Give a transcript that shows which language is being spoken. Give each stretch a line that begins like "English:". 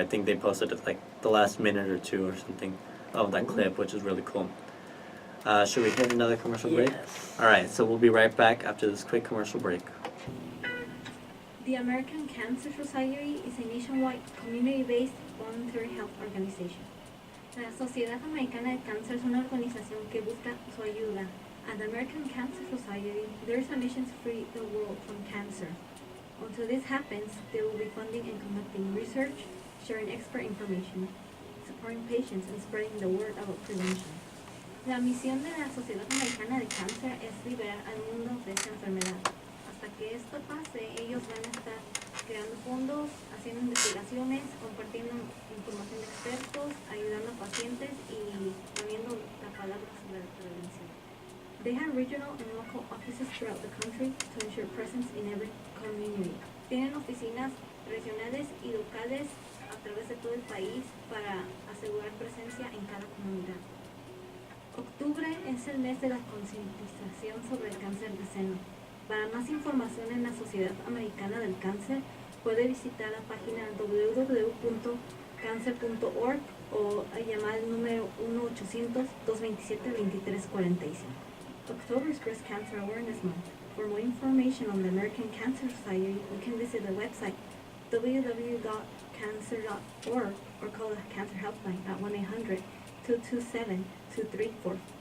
English: I think they posted it like the last minute or two or something of that clip, which is really cool. Should we hit another commercial break? Yes. Alright, so we'll be right back after this quick commercial break. The American Cancer Society is a nationwide community-based voluntary health organization.
Spanish: La Sociedad Americana de Cáncer es una organización que busca su ayuda.
English: At the American Cancer Society, there is a mission to free the world from cancer. Until this happens, they will be funding and conducting research, sharing expert information, supporting patients, and spreading the word about prevention.
Spanish: La misión de la Sociedad Americana de Cáncer es liberar al mundo de esta enfermedad. Hasta que esto pase, ellos van a estar creando fondos, haciendo investigaciones, compartiendo información de expertos, ayudando a pacientes y poniendo la palabra sobre la prevención.
English: They have regional and local offices throughout the country to ensure presence in every community.
Spanish: Tienen oficinas regionales y locales a través de todo el país para asegurar presencia en cada comunidad. Octubre es el mes de la concientización sobre el cáncer de seno. Para más información en la Sociedad Americana del Cáncer, puede visitar la página www.cancer.org o llamar al número 1-800-227-2345.
English: October is Breast Cancer Awareness Month. For more information on the American Cancer Society, you can visit the website www.cancer.org or call the Cancer Helpline at 1-800-227-2344.